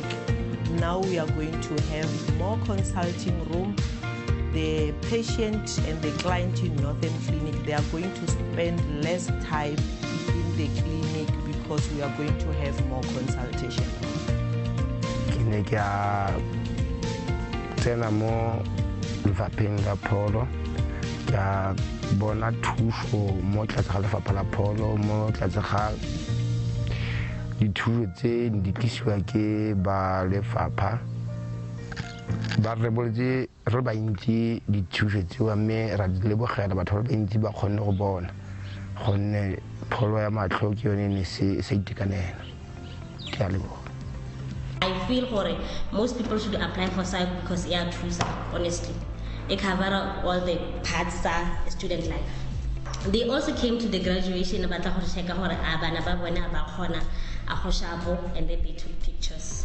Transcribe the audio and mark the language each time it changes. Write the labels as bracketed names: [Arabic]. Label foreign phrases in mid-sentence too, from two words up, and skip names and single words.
[English] Now we are going to have more consulting room. The patient and the client in Northern Clinic, they are going to spend less time in the clinic because we are going to have more consultation. [Tswana] Clinic ya tsena mo lefapheng la pholo ya bona thuso mo tlase ga lefapha la pholo mo tlase ga dithuso tse di tlisiwa ke ba lefapha ba re boletse re ba ntse dithuso tseo mme ra di lebogela batho ba ntse ba kgonne go bona gonne pholo ya matlho ke yone ne se itekanela ke a leboga. [English] I feel most people should apply for SIOC because they are true, honestly. They cover all the parts of student life. They also came to the graduation about to check out and then they took pictures.